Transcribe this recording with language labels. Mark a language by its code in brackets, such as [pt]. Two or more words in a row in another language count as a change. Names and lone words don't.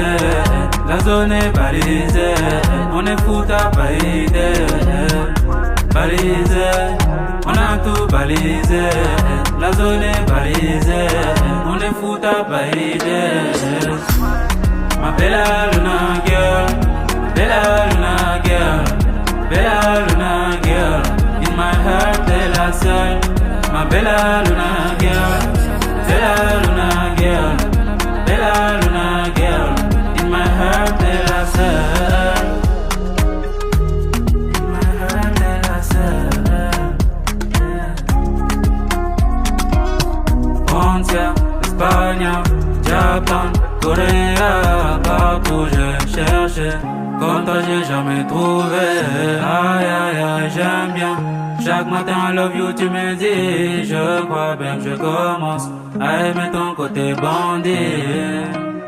[fr] La zone est balisée. On est fou t'as pas idée. Balisé, on a tout balisé. La zone est balisée. On est fou t'as pas idée. Ma bella Luna girl, bella Luna girl, bella Luna girl. [en] In my heart [fr] t'es la seule. Ma bella Luna girl, bella Luna girl, bella Luna girl. [en] In my heart [fr] t'es la seule. [en] In my heart [fr] t'es la seule. Frontière, Espagne, Japan, Corée, partout j'ai cherché. Comme toi j'ai jamais trouvé. Aïe aïe aïe j'aime bien. Chaque matin [en] I love you [fr] tu me dis. Je crois bien que je commence à aimer ton côté bandit.